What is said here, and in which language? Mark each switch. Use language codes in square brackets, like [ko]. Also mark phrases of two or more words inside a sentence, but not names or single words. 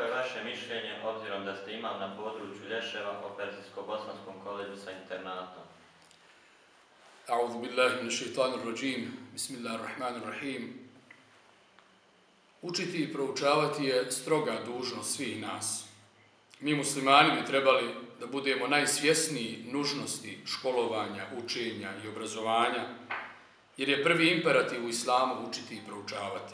[bs] vaše mišljenje, obzirom da ste imali na području Lješeva o Perzijsko-bosanskom koledžu sa internatom? [ar] أعوذ بالله من الشيطان الرجيم. بسم الله الرحمن الرحيم. [bs] Učiti i proučavati je stroga dužnost svih nas. Mi muslimani bi trebali da budemo najsvjesniji nužnosti školovanja, učenja i obrazovanja, jer je prvi imperativ u islamu učiti i proučavati.